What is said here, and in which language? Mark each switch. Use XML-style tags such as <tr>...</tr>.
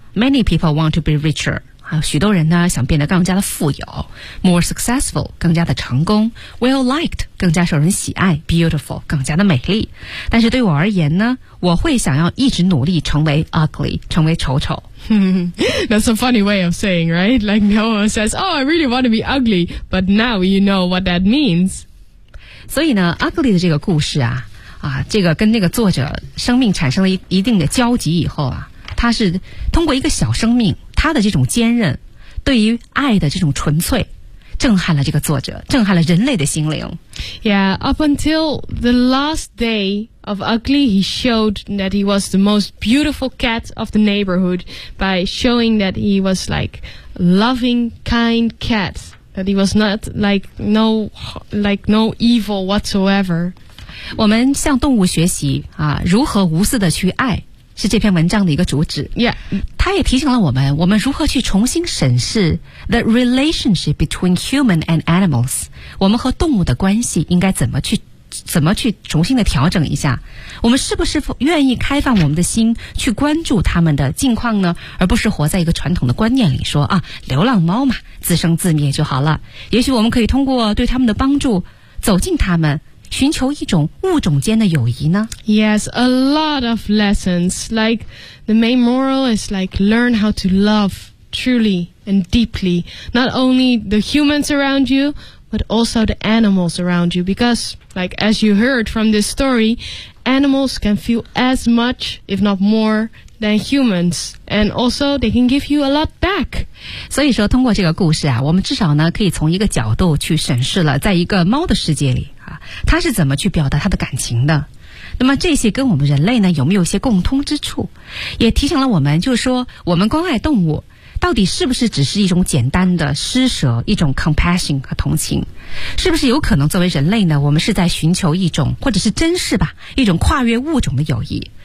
<en>Many people want to be richer.</en> <zh>好，许多人呢想变得更加的富有。</zh> <en>More successful,</en> <zh>更加的成功。</zh> <en>Well-liked,</en> <zh>更加受人喜爱。</zh> <en>Beautiful,</en> <zh>更加的美丽。但是对我而言呢，我会想要一直努力成为 ugly, 成为丑丑。</zh> <en>That's a funny way of saying, right? Like no one says, oh, I really want to be ugly, but now you know what that means.</en> <zh>所以呢 ,ugly 的这个故事啊啊这个跟那个作者生命产生了一定的交集以后啊，他是通过一个小生命他的这种坚韧对于爱的这种纯粹震撼了这个作者震撼了人类的心灵。</zh> <en>Yeah, up until the last day,Of ugly, he showed that he was the most beautiful cat of the neighborhood by showing that he was like loving, kind cat. That he was not like no evil whatsoever.</en> <zh>我们向动物学习啊，如何无私的去爱，是这篇文章的一个主旨。</zh> <en>Yeah,</en> <zh>他也提醒了我们，我们如何去重新审视</zh> <en>the relationship between human and animals.</en> <zh>我们和动物的关系应该怎么去怎么去重新的调整一下，我们是不是愿意开放我们的心去关注他们的近况呢，而不是活在一个传统的观念里说啊，流浪猫嘛，自生自灭就好了。也许我们可以通过对他们的帮助走近他们，寻求一种物种间的友谊呢。</zh> <en>Yes, a lot of lessons. Like the main moral is like learn how to love truly and deeply, not only the humans around you, but also the animals around you. Because, like as you heard from this story, animals can feel as much, if not more, than humans, and also they can give you a lot back.</en> <zh>所以说，通过这个故事啊，我们至少呢可以从一个角度去审视了，在一个猫的世界里。他是怎么去表达他的感情的，那么这些跟我们人类呢有没有一些共通之处，也提醒了我们，就是说我们关爱动物到底是不是只是一种简单的施舍，一种 compassion 和同情，是不是有可能作为人类呢，我们是在寻求一种，或者是珍视吧，一种跨越物种的友谊。</zh>